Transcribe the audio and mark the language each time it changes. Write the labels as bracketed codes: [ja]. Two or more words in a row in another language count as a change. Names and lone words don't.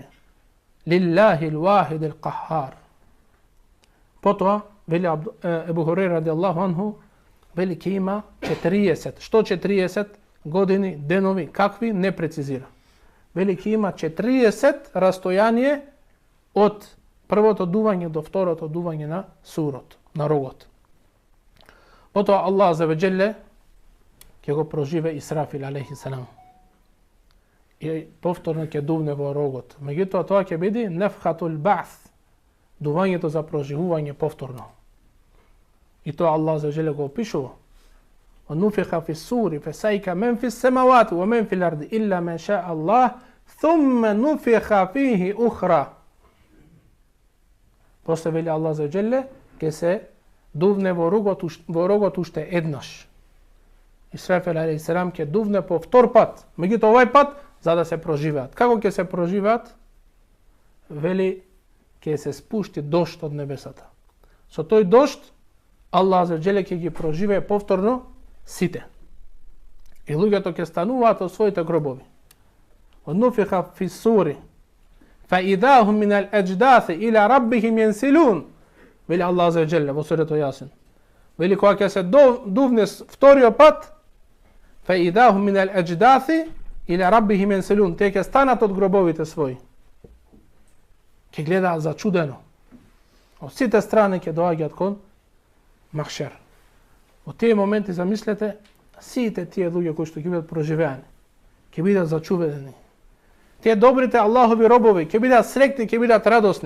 [ar] لله الواحد القهار. [mk] Потоа, вели Ебу Хурейра [ar] رضي الله عنه, [mk] вели ќе има 40. Што 40 години, денови, какви, не прецизира. Вели ќе има 40 растојание од првото дување до второто дување на сурот, на рогот. Потоа [ar] الله عز وجل [mk] ќе го проживе Исрафил [ar] عليه السلام. [mk] и повторно ќе дувне во рогот. Меѓутоа тоа ќе биде [ar] نفخة البعث, [mk] дувањето за проживување повторно. И тоа [ar] الله عز وجل [mk] го опишува. [ar] وَنُفِخَ فِي السُّورِ فَسَعِقَ مَنْ فِي السَّمَاوَاتِ وَمَنْ فِي الْأَرْضِ إِلَّا مَنْ شَاءَ اللَّهُ ثُمَّ نُفِخَ فِيهِ أُخْرَى. [mk] После вели [ar] الله عز وجل [mk] ќе се дувне во рогот уште еднаш. Исрафил алейхиссалам ќе дувне по втор пат. Меѓутоа овај пат за да се проживеат. Како ќе се проживеат? Вели ќе се спушти дожд од небесата. Со тој дожд [ar] الله عز وجل [mk] ќе ги проживее повторно сите. И луѓето ќе стануваат од своите гробови. [ar] وَنُفِخَ فِي السُّورِ فَإِذَا هُمْ مِنَ الْأَجْدَاثِ إِلَى رَبِّهِمْ يَنْسِلُونَ. [mk] Вели [ar] الله عز وجل [mk] во сурето Јасин. Вели кога ќе се дувне вториот пат, [ar] فَإِذَا هُمْ مِنَ الْأَجْدَاثِ إِلَى رَبِّهِمْ يَنْسِلُونَ. [mk] Те ќе станат од гробовите своји. Ќе гледаат зачудено. Од сите страни ќе доаѓаат кон Махшер. Во тие моменти замислете, сите тие луѓе кои што ќе бидат проживеани, ќе бидат зачудени. Тие добрите Аллахови робови ќе бидат среќни, ќе бидат радосни.